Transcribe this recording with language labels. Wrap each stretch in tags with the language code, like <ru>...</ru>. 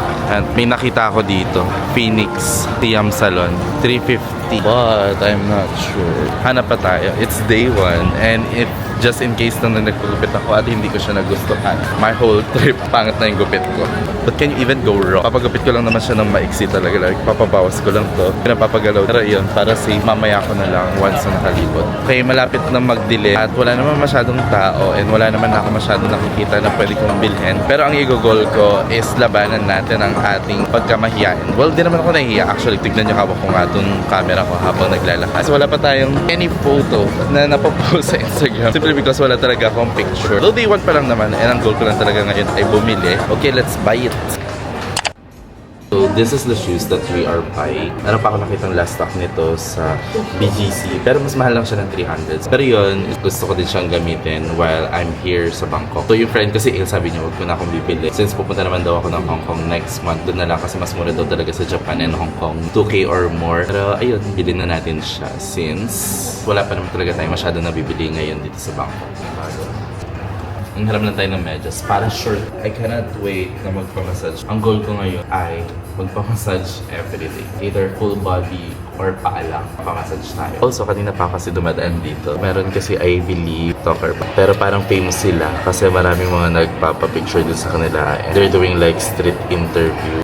<tl>And may nakita ako dito, Phoenix Siam Salon, 350.</tl> <en>But I'm not sure.</en> <tl>Hanap pa tayo.</tl> <en>It's day 1 and if just in case</en> <tl>nung nagpagupit ako at hindi ko siya nagustuhan,</tl> <en>my whole trip,</en> <tl>pangit na yung gupit ko.</tl> <en>But can you even go wrong?</en> <tl>Papagupit ko lang naman siya ng maiksi talaga. Like, papabawas ko lang to. Pinapapagalaw. Pero yun, para safe, mamaya ko na lang once na nakalibot. Okay, malapit na mag-delay at wala naman masyadong tao and wala naman ako masyadong nakikita na pwede kong bilhin. Pero ang i-goal ko is labanan natin ang ating pagkamahiyain. Well, di naman ako nahihiya. Actually, tignan nyo hawak ko nga itong camera ko habang naglalakad. Kasi wala pa tayong any photo na napopost sa Instagram. Simply because wala talaga akong picture. Though day 1 pa lang naman, and ang goal ko lang talaga ngayon ay bumili.</tl> <en>Okay, let's buy it. So, this is the shoes that we are buying.</en> <tl>Meron pa ako nakitang last stock nito sa BGC. Pero mas mahal lang siya ng 300. Pero yun, gusto ko din siyang gamitin</tl> <en>while I'm here</en> <tl>sa Bangkok. So, yung friend kasi, sabi niya, huwag ko na akong bibili. Since pupunta naman daw ako ng Hong Kong next month, doon na lang kasi mas mura daw talaga sa Japan and Hong Kong. 2K or more. Pero ayun, bilhin na natin siya since wala pa naman talaga tayo masyado nabibili ngayon dito sa Bangkok. Ang harap lang tayo ng medyas. Para short.</tl> <en>I cannot wait</en> <tl>na magpamassage. Ang goal ko ngayon ay magpamassage everyday. Either full body or paa lang. Pamassage tayo. Also, kanina pa kasi dumadaan dito. Meron kasi I believe talker pa. Pero parang famous sila kasi maraming mga nagpapapicture din sa kanila.</tl> <en>And they're doing like street interview.</en>